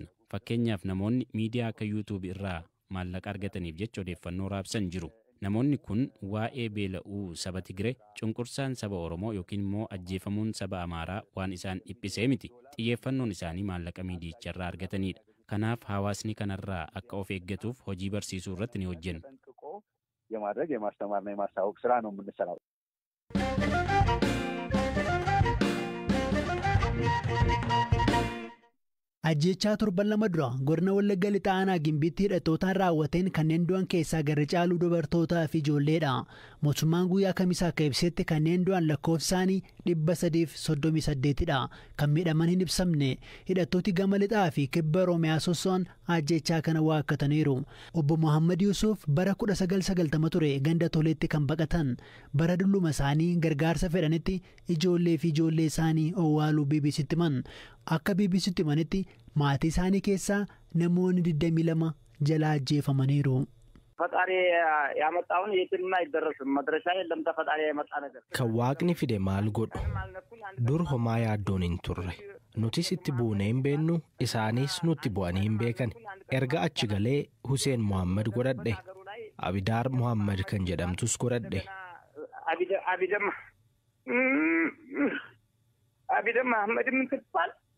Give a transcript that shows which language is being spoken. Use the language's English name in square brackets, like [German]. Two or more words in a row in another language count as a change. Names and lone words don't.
[Oromo] Fakkeenyaaf namoonni miidiyaa akka YouTube irraa maallaqa argataniif jecha odeeffannoo raabsan jiru. Namoonni kun waa'ee beela'uu saba Tigiree, cunqursaan saba Oromoo yookiin immoo ajjeefamuun saba Amaaraa waan isaan dhiphisee miti. Xiyyeeffannoon isaanii maallaqa miidiyicharraa argatanidha. Kanaaf hawaasni kanarraa akka of eeggatuuf hojii barsiisuu irratti ni hojjenna. [Amharic] የማድረግ የማስተማርና የማሳወቅ ስራ ነው የምንሰራው። [Oromo] Ajjechaa torban lama dura godina Wallagga Lixaa aanaa Gimbiitti hidhattootaan raawwateen kanneen du'an keessaa garri caaluu dubartootaa fi ijoolleedha. Mootummaan guyyaa kamisaa akka ibsetti kanneen du'an lakkoofsi isaanii 338dha. Kan miidhaman hin ibsamne hidhattooti gama lixaa fi kibba Oromiyaa sosso'an ajjechaa kana waakkataniiru. Obbo Muhammad Yusuf bara 1990 ture ganda toleetti kan baqatan bara dulluma isaanii gargaarsa fedhanitti ijoollee fi ijoollee isaanii owwaaluu BBC'tti himan. Akka BBC'tti himanitti maatii isaanii keessaa namoonni 22 jala ajjeefamaniiru. [Amharic] ፈጣሪ ያመጣውን የትም አይደረስም መድረሻ የለም ተፈጣሪ ያመጣ ነገር [Oromo] kan waaqni fide maal godhu dur homaa yaaddoon hin turre nutis itti buunee hin beennu isaanis nutti bu'anii hin beekan erga achi galee Huseen Muhammad godhadhe Abidaar Muhammad kan jedhamtus godhadhe [Amharic] Abidam Muhammad ምትባል